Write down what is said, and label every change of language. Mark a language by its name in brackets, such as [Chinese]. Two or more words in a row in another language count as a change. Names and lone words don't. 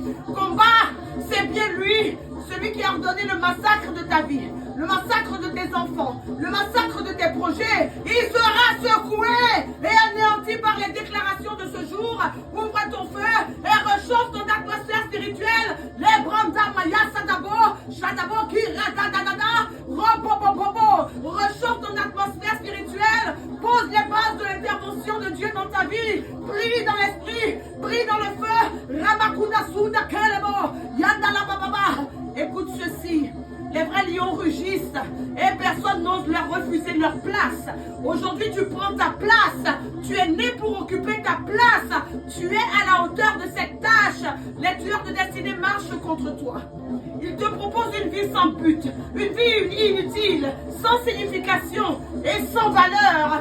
[French] Combat, c'est bien lui. Celui qui a ordonné le massacre de ta vie, le massacre de tes enfants, le massacre de tes projets, il sera secoué et anéanti par les déclarations de ce jour. Ouvre ton feu et rechauffe ton atmosphère spirituelle. Les branda maya sadabo, shadabo ki radadadada, robobobobo. Rechauffe ton atmosphère spirituelle. Pose les bases de l'intervention de Dieu dans ta vie. Prie dans l'esprit, prie dans le feu. Rabakuda suda kelebo, yandala bababa. Écoute ceci. Les vrais lions rugissent et personne n'ose leur refuser leur place. Aujourd'hui, tu prends ta place. Tu es né pour occuper ta place. Tu es à la hauteur de cette tâche. Les tueurs de destinée marchent contre toi. Ils te proposent une vie sans but, une vie inutile, sans signification et sans valeur.